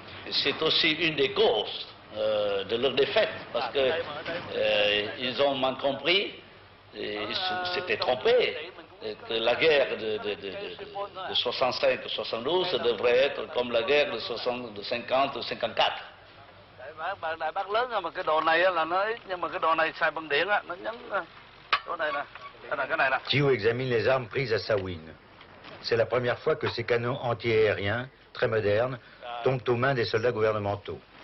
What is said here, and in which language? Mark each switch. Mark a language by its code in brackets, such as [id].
[fr] C'est aussi une des causes de leur défaite, parce qu'ils ont mal compris, ils s'étaient trompés, que la guerre de 65-72 devrait être comme la guerre de 50-54. [vi] Đại bác lớn mà cái đồ này là nó ít, nhưng mà cái đồ này xài bằng điện á, nó nhấn chỗ này nè. [fr] Thiệu examine les armes prises à Sawin. C'est la première fois que ces canons anti-aériens, très modernes, tombent aux mains des soldats gouvernementaux.